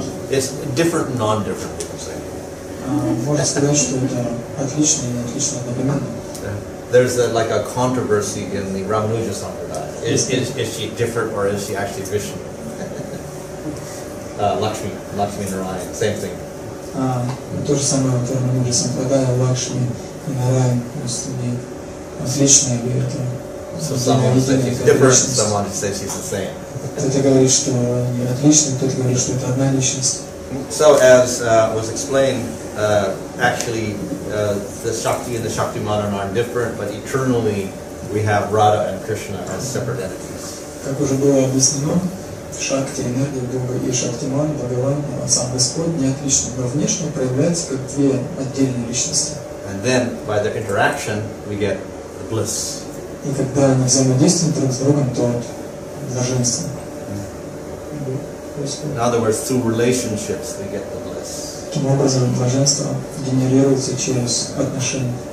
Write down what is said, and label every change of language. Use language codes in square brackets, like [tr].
[en] It's different and non-different, we can say. [ru] Можно сказать, что это отлично и отлично одновременно. [en] There's like a controversy in the Ramanuja Sampradaya. Is she different or is she actually Vishnu? Lakshmi Narayan, same thing. [ru] То же самое в Рамануджа Сампрадая, Лакшми и Нараян, они отличные, или это... [en] So someone says she's different, someone says she's the same. [ru] Кто-то говорит, что они отличные, кто-то говорит, что это одна личность. [en] So as was explained, actually the Shakti and the Shaktiman are not different, but eternally we have Radha and Krishna as separate entities. [ru] Как уже было объяснено, Шакти, энергия Бога и Шактиман, Бхагаван, сам Господь не отличны, но внешне проявляются как две отдельные личности. [en] And then by their interaction we get the bliss. [ru] И когда они взаимодействуют друг с другом, то блаженство. [en] In other words, through relationships we get the bliss. [ru] Таким образом, блаженство генерируется через отношения.